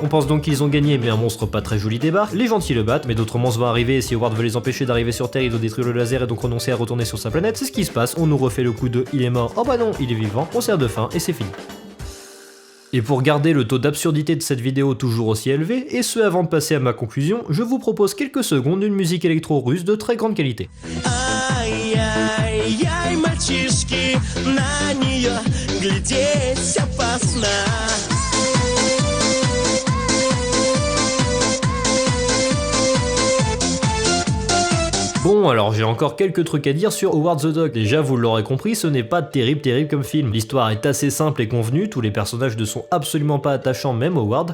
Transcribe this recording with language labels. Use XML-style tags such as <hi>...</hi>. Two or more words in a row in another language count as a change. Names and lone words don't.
<fr>On pense donc qu'ils ont gagné, mais un monstre pas très joli débarque. Les gentils le battent, mais d'autres monstres vont arriver, et si Howard veut les empêcher d'arriver sur Terre, il doit détruire le laser et donc renoncer à retourner sur sa planète. C'est ce qui se passe, on nous refait le coup de il est mort, oh bah non, il est vivant, on sert de fin, et c'est fini. Et pour garder le taux d'absurdité de cette vidéo toujours aussi élevé, et ce avant de passer à ma conclusion, je vous propose quelques secondes d'une musique électro-russe de très grande qualité.</fr> <ru>Ай-яй-яй, мальчишки, на нее глядеть опасно.</ru> <fr>Bon, alors j'ai encore quelques trucs à dire sur Howard the Duck. Déjà, vous l'aurez compris, ce n'est pas terrible comme film. L'histoire est assez simple et convenue, tous les personnages ne sont absolument pas attachants, même Howard.</fr>